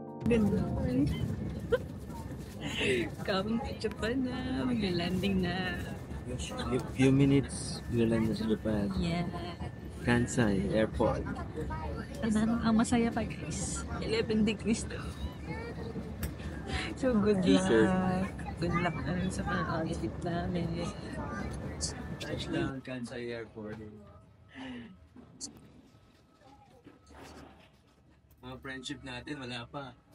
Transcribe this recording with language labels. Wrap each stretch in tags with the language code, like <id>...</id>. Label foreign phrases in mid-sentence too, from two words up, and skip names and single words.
<tl>ganda. Kaming Japan na, mag-landing na.</tl> <en>Few minutes,</en> <tl>mag-land na sa Japan. Yeah. Kansai Airport. Ang masaya pa guys, 11 degrees daw.</tl> <en>So good luck. Good luck</en> <tl>na rin sa pang-audit namin.</tl> <en>Touchdown Kansai Airport.</en> <tl>Mga friendship natin, wala pa.</tl>